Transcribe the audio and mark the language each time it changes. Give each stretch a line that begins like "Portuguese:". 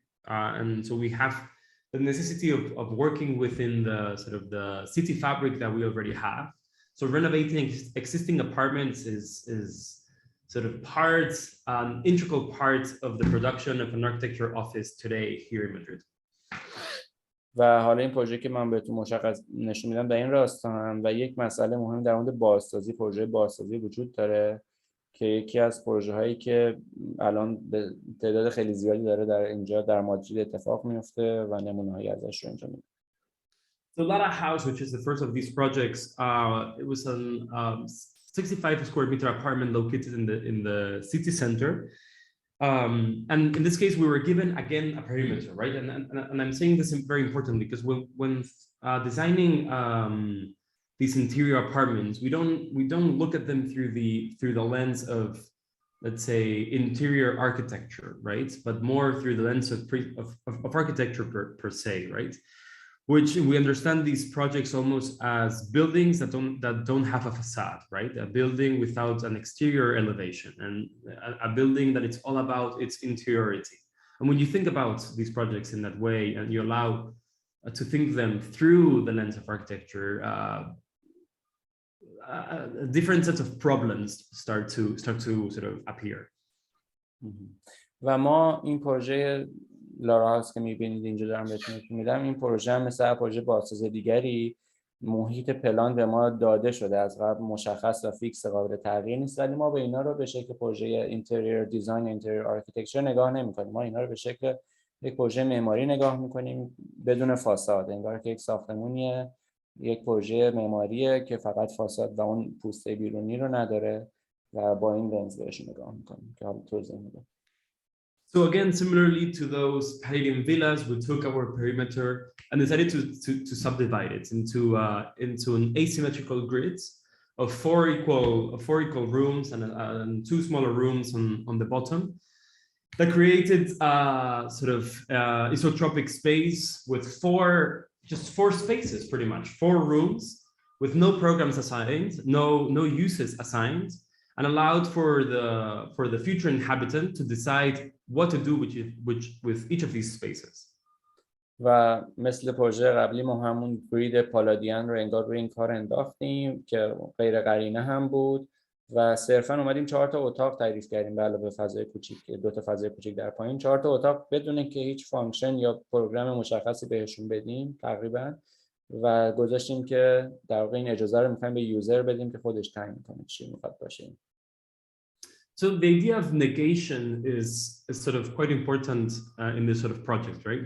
English: And so we have the necessity of working within the sort of the city fabric that we already have. So renovating existing apartments is sort of integral part of the production of an architecture office today here in Madrid.
Persian: و حالا این پروژه که من بهتون مشخص نشون میدم در این راستا هم و یک مسئله مهم در مورد بازسازی، پروژه بازسازی وجود داره که یکی از پروژه هایی که الان به تعداد خیلی زیادی داره در اینجا در مادرید اتفاق میفته و نمونه هایی ازش رو اینجا میدم.
English: So Lara House, which is the first of these projects, it was a 65 square meter apartment located in the city center. And in this case, we were given again a perimeter, right? And I'm saying this very importantly because when designing these interior apartments, we don't look at them through the lens of, let's say, interior architecture, right? But more through the lens of architecture per se, right? Which we understand these projects almost as buildings that don't have a facade, right? A building without an exterior elevation, and a building that it's all about its interiority. And when you think about these projects in that way, and you allow to think them through the lens of architecture, a different set of problems start to sort of appear.
Persian: و ما این پروژه لارا هاوس که می‌بینید اینجا دارم بهتون نشون میدم، این پروژه هم مثل پروژه بازسازی دیگری محیط پلان به ما داده شده، از قبل مشخص و فیکس قابل تغییر نیست، ولی ما به اینا رو به شکل پروژه اینتریور دیزاین، اینتریور آرکیتکچر نگاه نمی‌کنیم. ما اینا رو به شکل یک پروژه معماری نگاه می‌کنیم بدون فاساد، انگار که یک ساختمونیه، یک پروژه معماریه که فقط فاساد و اون پوسته بیرونی رو نداره و با این لنز بهش نگاه می‌کنیم که حالا توضیح میدم.
English: So again, similarly to those Palladian villas, we took our perimeter and decided to subdivide it into an asymmetrical grid of four equal rooms and two smaller rooms on the bottom. That created sort of isotropic space with four spaces, pretty much 4 rooms with no programs assigned, no uses assigned, and allowed for the future inhabitant to decide what to do with each of these spaces.
Persian: و مثل پروژه قبلی ما همون گرید پالادیان رو انگار روی این کار انداختیم که غیر قرینه هم بود و صرفا اومدیم 4 تا اتاق تعریف کردیم به علاوه فضای کوچیک، 2 تا فضای کوچیک در پایین، 4 تا اتاق بدون که هیچ فانکشن یا پروگرام مشخصی بهشون بدیم تقریبا، و گذاشتیم که در واقع این اجازه رو می‌خوایم به یوزر بدیم که خودش تعیین کنه چی می‌خواد باشه.
English: So the idea of negation is sort of quite important in this sort of project, right?